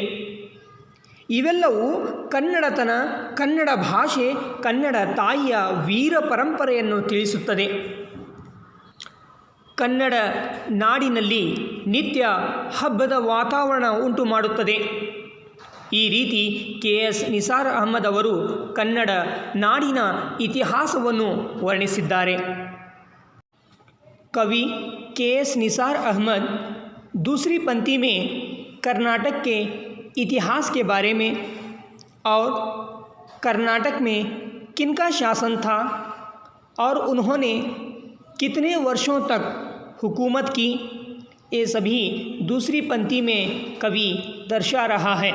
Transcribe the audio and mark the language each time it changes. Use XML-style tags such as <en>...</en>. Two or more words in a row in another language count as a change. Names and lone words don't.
<kn>ಇವೆಲ್ಲವೂ ಕನ್ನಡತನ, ಕನ್ನಡ ಭಾಷೆ, ಕನ್ನಡ ತಾಯಿಯ ವೀರ ಪರಂಪರೆಯನ್ನು ತಿಳಿಸುತ್ತದೆ। ಕನ್ನಡ ನಾಡಿನಲ್ಲಿ ನಿತ್ಯ ಹಬ್ಬದ ವಾತಾವರಣ ಉಂಟು ಮಾಡುತ್ತದೆ। ಈ ರೀತಿ KS ನಿಸಾರ್ ಅಹಮದ್ ಅವರು ಕನ್ನಡ ನಾಡಿನ ಇತಿಹಾಸವನ್ನು ವರ್ಣಿಸಿದ್ದಾರೆ।</kn> <hi>कवि KS निसार अहमद दूसरी पंक्ति में कर्नाटक के इतिहास के बारे में और कर्नाटक में किनका शासन था और उन्होंने कितने वर्षों तक हुकूमत की, ये सभी दूसरी पंक्ति में कवि दर्शा रहा है।</hi>